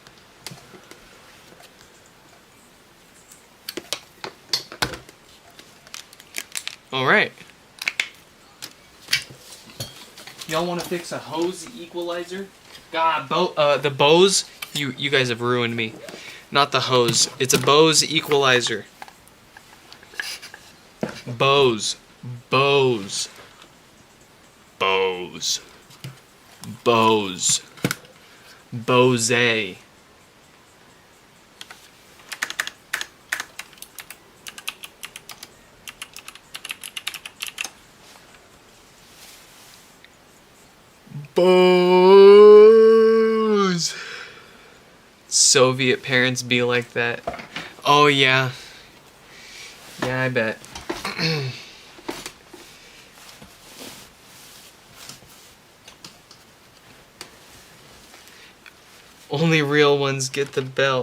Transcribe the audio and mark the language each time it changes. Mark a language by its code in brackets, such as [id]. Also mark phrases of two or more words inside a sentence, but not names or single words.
[en] All right. Y'all want to fix a hose equalizer? God, the Bose. You guys have ruined me. Not the hose. It's a Bose equalizer. Bose. Bose. Bose. Bose. Bose. Bose. Soviet parents be like that. Oh yeah. Yeah, I bet. Only real ones get the belt.